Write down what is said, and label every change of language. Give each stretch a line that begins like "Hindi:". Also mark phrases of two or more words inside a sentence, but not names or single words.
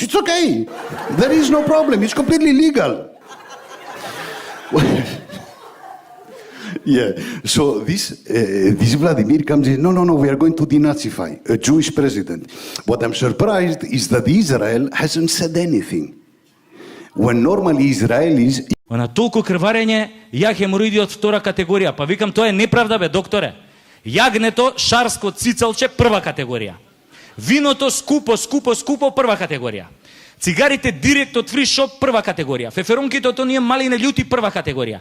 English: It's okay. There is no problem. It's completely legal." Yeah. So this Vladimir comes in. No. We are going to denazify a Jewish president. What I'm surprised is that Israel hasn't said anything. When normally Israelis.
Macedonian: На толку крварење, ја хемороиди од втора категорија. Па викам, тоа е неправда, бе, докторе. Јагнето, шарско цицалче, прва категорија. Виното, скупо, прва категорија. Цигарите директ од фри шоп, прва категорија. Феферонките од оние малине љути, прва категорија.